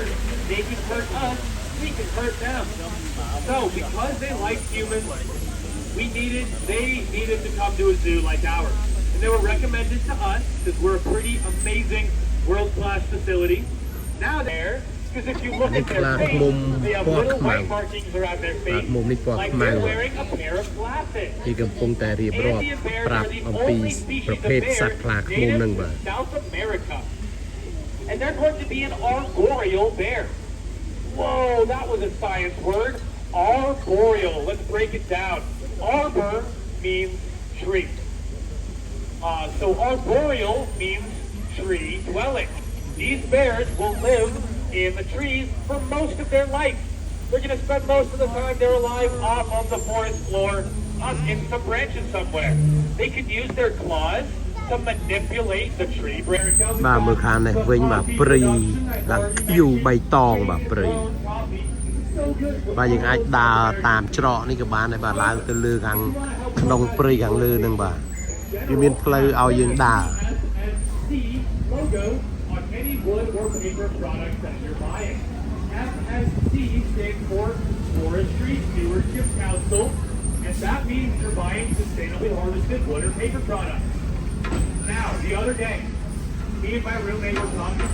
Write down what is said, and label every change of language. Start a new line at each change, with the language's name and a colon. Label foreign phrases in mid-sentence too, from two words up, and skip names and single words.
English: They can hurt us, we can hurt them. So, because they like humans, they needed to come to a zoo like ours. And they were recommended to us, because we're a pretty amazing world-class facility. Now there, because if you look at their face, they have little white markings around their face, like they're wearing a pair of glasses.
Khmer: ទីកំពុងតែរៀបរាប់
English: Andean bears
Khmer: ប្រាប់
English: are the
Khmer: អំពី
English: only
Khmer: ប្រ
English: species
Khmer: ភេទ
English: of
Khmer: សត្វខ្លា
English: bears
Khmer: ឃ្មុំហ្នឹង
English: native
Khmer: បាទ
English: to South America. And they're going to be an arboreal bear. Whoa, that was a science word. Arboreal. Let's break it down. Arbor means tree. So arboreal means tree dwelling. These bears will live in the trees for most of their life. They're going to spend most of the time they're alive off of the forest floor, up in some branches somewhere. They can use their claws to manipulate the tree branches.
Khmer: បាទមើលខាងនេះវិញបាទព្រៃឡើងភៀវបៃតងបាទព្រៃបាទយើងអាចដើរតាមច្រកនេះក៏បានដែរបាទឡើងទៅលើខាងក្នុងព្រៃខាងលើហ្នឹងបាទវាមានផ្លូវឲ្យយើងដើរ
English: Logo on any wood or paper product that you're buying. FSC stands for Forestry Stewardship Council, and that means you're buying sustainably harvested wood or paper products. Now, the other day, me and my roommate were talking.